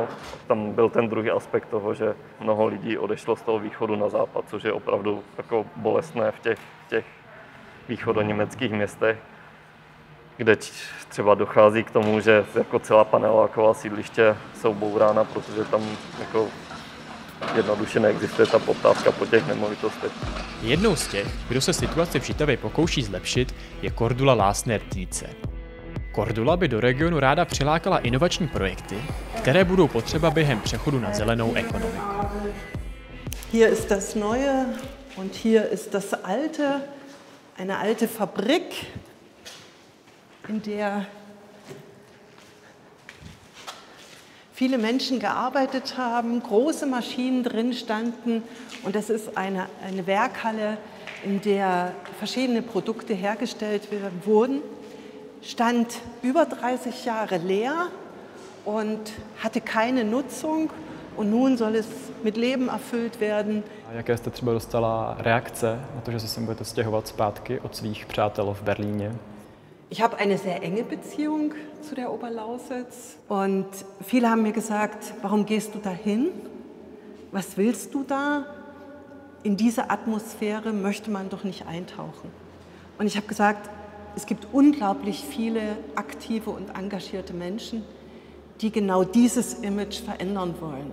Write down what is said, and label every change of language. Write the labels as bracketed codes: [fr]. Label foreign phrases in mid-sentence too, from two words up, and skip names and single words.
[cs] Tam byl ten druhý aspekt toho, že mnoho lidí odešlo z toho východu na západ, což je opravdu jako bolestné v těch východoněmeckých městech, kde třeba dochází k tomu, že jako celá paneláková sídliště jsou bourána, protože tam jako jednoduše neexistuje ta poptávka po těch nemovitostech. Jednou z těch, kdo se situaci v Žitavě pokouší zlepšit, je Cordula Lásner-Tietze. Cordula by do regionu ráda přilákala inovační projekty, které budou potřeba během přechodu na zelenou ekonomiku. [de] Hier ist das Neue und hier ist das Alte, eine alte Fabrik, in der viele Menschen gearbeitet haben, große Maschinen drin standen und das ist eine Werkhalle, in der verschiedene Produkte hergestellt wurden, stand über 30 Jahre leer und hatte keine Nutzung und nun soll es mit Leben erfüllt werden. [cs] Jaké jste třeba dostala reakce na to, že se sem budete stěhovat zpátky od svých přátel v Berlíně? [de] Ich habe eine sehr enge Beziehung zu der Oberlausitz und viele haben mir gesagt, warum gehst du dahin? Was willst du da? In diese Atmosphäre möchte man doch nicht eintauchen. Und ich habe gesagt, es gibt unglaublich viele aktive und engagierte Menschen, die genau dieses Image verändern wollen.